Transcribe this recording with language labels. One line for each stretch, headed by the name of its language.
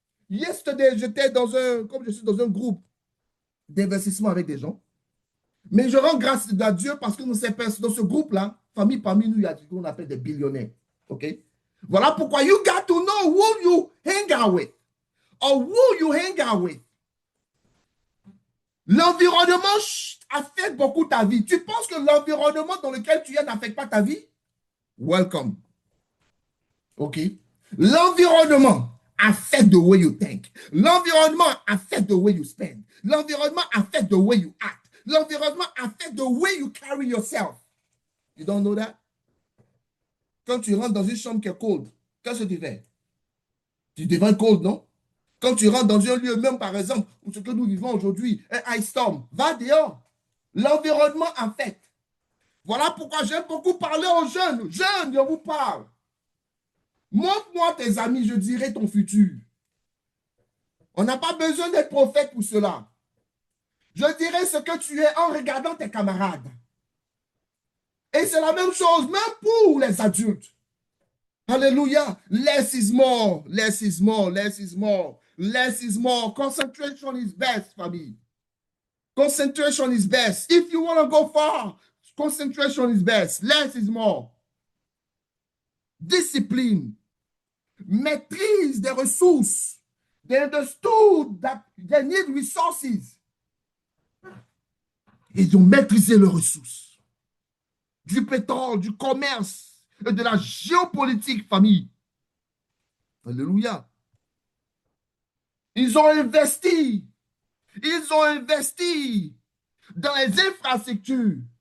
English: Yesterday,
French: j'étais comme je suis dans un groupe d'investissement avec des gens. Mais je rends grâce à Dieu parce que dans ce groupe-là, famille parmi nous, il y a ce qu'on appelle des billionnaires.
English: OK?
French: Voilà pourquoi
English: you got to know who you hang out with or who you hang out with.
French: L'environnement affecte beaucoup ta vie. Tu penses que l'environnement dans lequel tu es n'affecte pas ta vie?
English: Welcome. OK? L'environnement affect the way you think. L'environnement affect the way you spend. L'environnement affect the way you act. L'environnement affect the way you carry yourself. You don't know that?
French: Quand tu rentres dans une chambre qui est cold, qu'est-ce que tu fais? Tu deviens cold, non? Quand tu rentres dans un lieu, même par exemple, où ce que nous vivons aujourd'hui, un ice storm, va dehors. L'environnement affecte. Voilà pourquoi j'aime beaucoup parler aux jeunes. Jeunes, je vous parle. Montre-moi tes amis, je dirai ton futur. On n'a pas besoin d'être prophète pour cela. Je dirai ce que tu es en regardant tes camarades. Et c'est la même chose, même pour les adultes. Alléluia.
English: Less is more, less is more, less is more, less is more. Concentration is best, famille. Concentration is best. If you want to go far, concentration is best. Less is more. Discipline.
French: Maîtrise des ressources.
English: They understood that they need resources.
French: Ils ont maîtrisé les ressources. Du pétrole, du commerce et de la géopolitique, famille. Alléluia. Ils ont investi. Ils ont investi dans les infrastructures.